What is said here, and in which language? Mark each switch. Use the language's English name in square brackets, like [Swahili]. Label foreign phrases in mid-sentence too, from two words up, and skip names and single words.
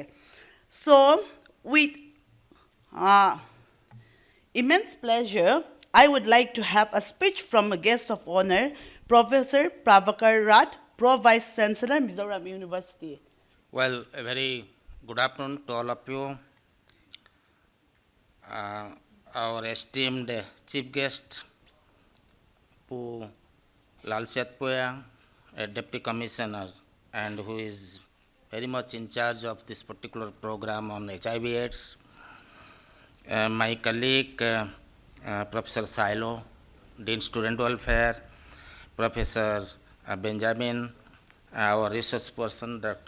[English] So with immense pleasure, I would like to have a speech from a guest of honor, Professor Prabhakar Rat, Pro Vice Chancellor, Mizoram University. Well, a very good afternoon to all of you. Our esteemed chief guest, Pu Lalsetpuya, a deputy commissioner, and who is very much in charge of this particular program on HIV/AIDS. My colleague, Professor Silo, Dean Student Welfare, Professor Benjamin, our resource person, Dr.